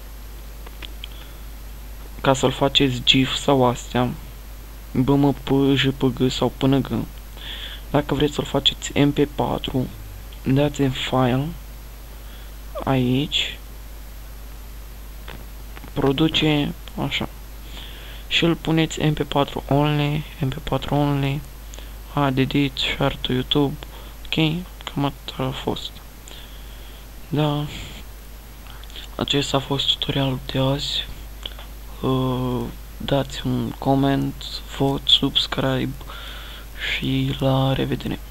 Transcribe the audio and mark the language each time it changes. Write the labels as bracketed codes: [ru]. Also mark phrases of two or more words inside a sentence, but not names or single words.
[ro] Ca să-l faceți GIF sau astea, BMP, JPG sau PNG. Dacă vreți să-l faceți MP4, dați în file, aici, produce, așa. Și îl puneți [en] MP4 only, MP4 only, edit, share to YouTube. [ro] Ok, cam atât a fost. Da, acesta a fost tutorialul de azi. Dați un coment, vot, subscribe și la revedere.